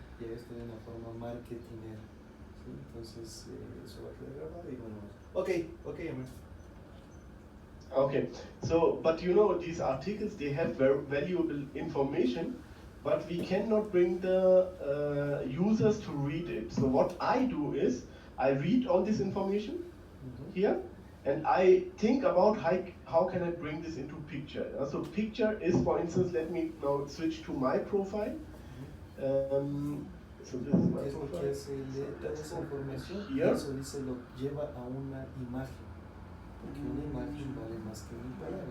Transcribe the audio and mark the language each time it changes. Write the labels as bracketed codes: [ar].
[es] Y esto de una forma marketingera. ¿Sí? Entonces, eso va a quedar grabado y bueno. [en] Okay, Amir. Okay, so, but these articles, they have very valuable information, but we cannot bring the users to read it. So what I do is, I read all this information here, and I think about how can I bring this into picture. So picture is, for instance, let me now switch to my profile. So this is my profile. Let's go here. [es] Eso dice lo lleva a una imagen. Porque una imagen vale más que mil palabras.